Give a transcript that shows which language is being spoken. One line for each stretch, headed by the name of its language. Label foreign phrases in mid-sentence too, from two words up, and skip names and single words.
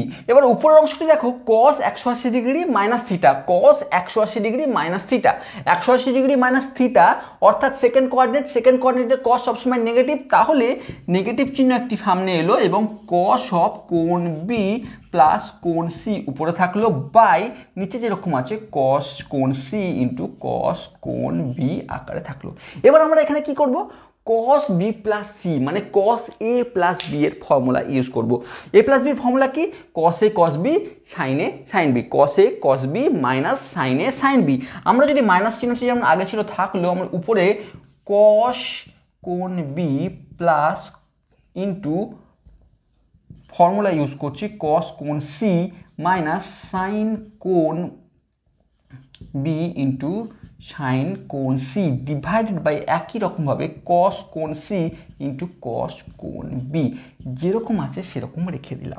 Bangla: এবার উপরের অংশটি দেখো
English: cos 180 degree minus theta, cos 180 degree minus theta, 180 degree minus theta
Bangla: অর্থাৎ
English: second coordinate cos
Bangla: সবসময় নেগেটিভ, তাহলে নেগেটিভ চিহ্ন একটি সামনে এলো এবং
English: cos of
Bangla: কোণ বি প্লাস কোণ সি উপরে থাকলো বাই নিচে যেরকম আছে কস কোণ সি
English: into cos
Bangla: কোণ বি আকারে থাকলো। এবার আমরা এখানে কি করব,
English: cos b plus c
Bangla: মানে
English: cos a plus b
Bangla: এর
English: formula use
Bangla: করব।
English: a plus b
Bangla: ফর্মুলা কি,
English: cos a cos b sin a sin b, cos a cos b minus sin a sin b.
Bangla: আমরা যদি মাইনাস চিহ্নটি যেমন আগে ছিল থাকলো, আমরা উপরে cos কোণ b
English: plus into formula use
Bangla: করছি cos কোণ
English: c minus sin
Bangla: কোণ
English: b into sine
Bangla: কোণ সি
English: divided by
Bangla: একই রকমভাবে কস কোণ সি
English: into cos
Bangla: কোণ বি, যেরকম আছে সেরকম রেখে দিলাম।